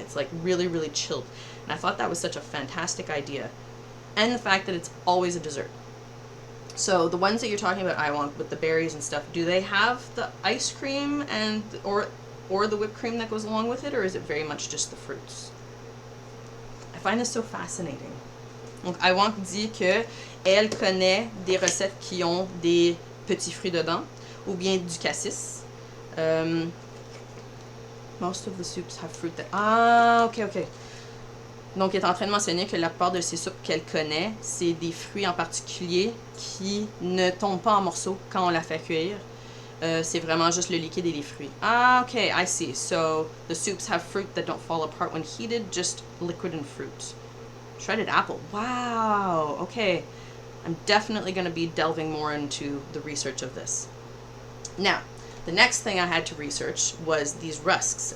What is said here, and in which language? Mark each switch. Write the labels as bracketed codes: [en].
[en] It's like really, really chilled, and I thought that was such a fantastic idea. And the fact that it's always a dessert. So the ones that you're talking about, I want with the berries and stuff, do they have the ice cream and or the whipped cream that goes along with it, or is it very much just the fruits? I find this so fascinating. [fr] Donc Iwank dit que elle connaît des recettes qui ont des petits fruits dedans, ou bien du cassis. [en] Most of the soups have fruit that... Ah, ok. [fr] Donc, elle est en train de mentionner que la plupart de ces soupes qu'elle connaît, c'est des fruits en particulier qui ne tombent pas en morceaux quand on la fait cuire. C'est vraiment juste le liquide et les fruits. [en] Ah, ok, I see. So, the soups have fruit that don't fall apart when heated, just liquid and fruit. Shredded apple. Wow, okay. I'm definitely going to be delving more into the research of this. Now, the next thing I had to research was these rusks.